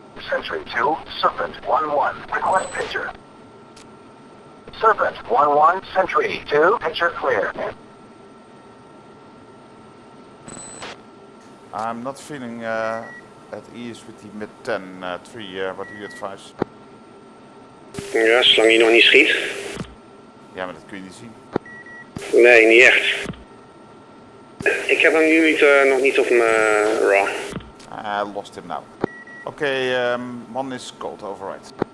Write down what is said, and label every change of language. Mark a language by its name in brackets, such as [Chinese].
[English] Sentry 2, Serpent 1-1. Request picture. Serpent 1-1, Sentry 2. Picture clear. I'm not feeling at ease with the mid-10 3. What do you advise? [Dutch] Ja, zolang hij nog niet schiet. Ja, maar dat kun je niet zien. Nee, niet echt. Ik heb hem nu nog niet op mijn raw. [English] I lost him now. Okay, one is cold, override.